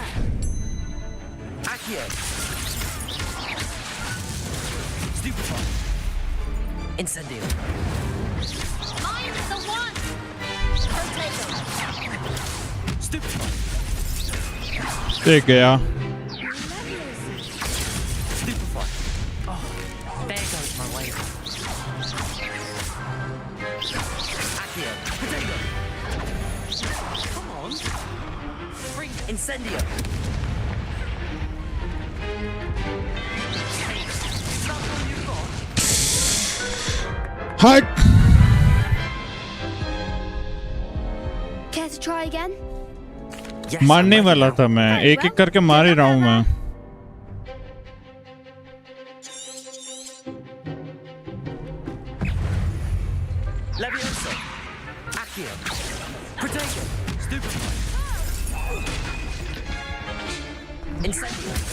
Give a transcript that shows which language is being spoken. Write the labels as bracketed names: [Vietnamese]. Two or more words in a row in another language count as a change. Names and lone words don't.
[English] Accio. Stupid one. Incendio. Mine's the one. Potato. Stupid one. [Hindi] ठीक गया। [English] Stupid one. Oh, there goes my wave. Accio. Potato. Come on. Bring Incendio. [Hindi] हट। [English] Care to try again? [Hindi] मारने वाला था मैं, एक एक करके मार ही रहा हूँ मैं। [English] Leviosa. Accio. Protego. Stupefy. Incendio.